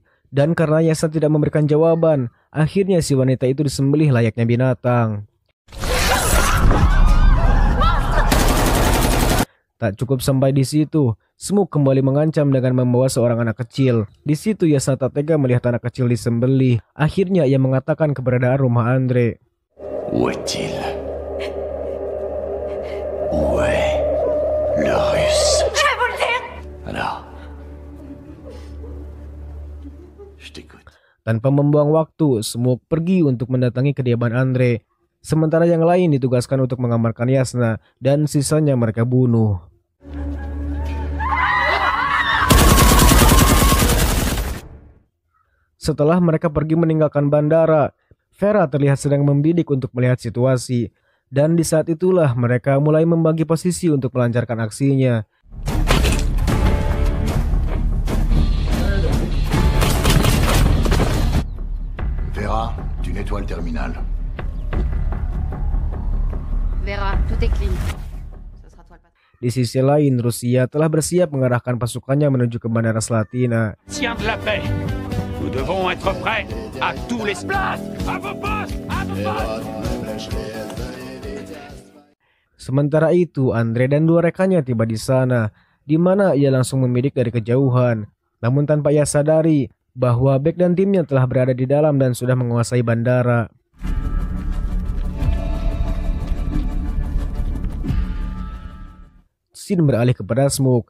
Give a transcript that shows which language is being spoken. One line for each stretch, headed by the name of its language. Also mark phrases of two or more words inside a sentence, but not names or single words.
Indonesian: Dan karena Yasna tidak memberikan jawaban, akhirnya si wanita itu disembelih layaknya binatang. Tak cukup sampai di situ, Smoke kembali mengancam dengan membawa seorang anak kecil. Di situ Yasna tak tega melihat anak kecil disembelih. Akhirnya ia mengatakan keberadaan rumah Andre.
French: Où est-il? Où est le Russe? Je vais vous le dire! Alors, je t'écoute.
Indonesian: Tanpa membuang waktu, Smoke pergi untuk mendatangi kediaman Andre. Sementara yang lain ditugaskan untuk mengamankan Yasna dan sisanya mereka bunuh. Setelah mereka pergi meninggalkan bandara, Vera terlihat sedang membidik untuk melihat situasi. Dan di saat itulah mereka mulai membagi posisi untuk melancarkan aksinya.
French: Vera, tu nettoies le terminal. Vera, tout est clean. Ce sera toi le patron.
Indonesian: Di sisi lain, Rusia telah bersiap mengarahkan pasukannya menuju ke Bandara Slatina.
French: Tiens de la paix. Nous devons être prêts à tous les places. À vos postes, à vos postes.
Indonesian: Sementara itu, Andre dan dua rekannya tiba di sana, di mana ia langsung membidik dari kejauhan. Namun tanpa ia sadari bahwa Beck dan timnya telah berada di dalam dan sudah menguasai bandara. Scene beralih kepada Smoke.